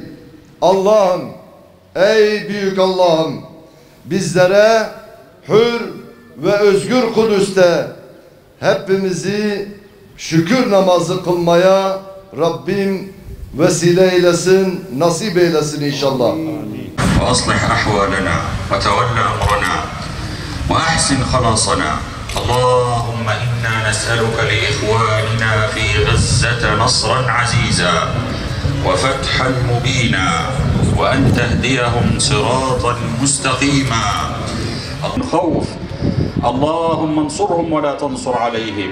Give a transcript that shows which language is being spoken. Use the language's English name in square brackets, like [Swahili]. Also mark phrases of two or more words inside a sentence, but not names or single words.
[Turkish] Allah'ım, ey büyük Allah'ım, bizlere hür ve özgür Kudüs'te hepimizi şükür namazı kılmaya Rabbim vesile eylesin, nasip eylesin inşallah. [Arabic] وأصلح أحوالنا وتولى أمرنا وأحسن خلاصنا اللهم إنا نسألك لإخواننا في غزة نصرا عزيزا وفتحا مبينا وأن تهديهم صراطا مستقيما الخوف اللهم انصرهم ولا تنصر عليهم